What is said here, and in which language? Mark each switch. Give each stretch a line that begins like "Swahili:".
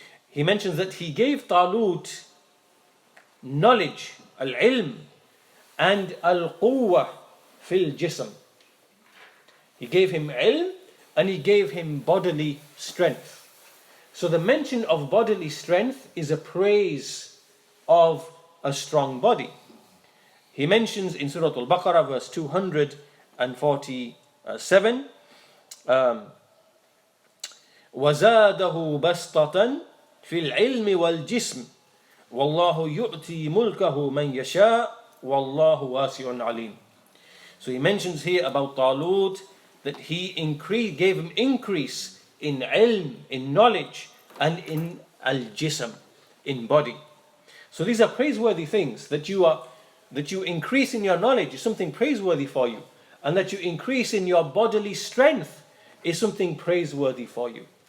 English: He mentions that He gave Talut knowledge, al-ilm, and al-quwwah fil jism. He gave him ilm and He gave him bodily strength. So the mention of bodily strength is a praise of a strong body. He mentions in Surah Al-Baqarah verse 247,
Arabic: وَزَادَهُ بَسْطَةً فِي الْعِلْمِ وَالْجِسْمِ وَاللَّهُ يُؤْتِي مُلْكَهُ مَنْ يَشَاءُ وَاللَّهُ وَاسِعٌ عَلِيمٌ.
English: So he mentions here about Talut that he gave him increase in ilm, in knowledge, and in al-jism, in body. So these are praiseworthy things. That you increase in your knowledge is something praiseworthy for you, and that you increase in your bodily strength is something praiseworthy for you.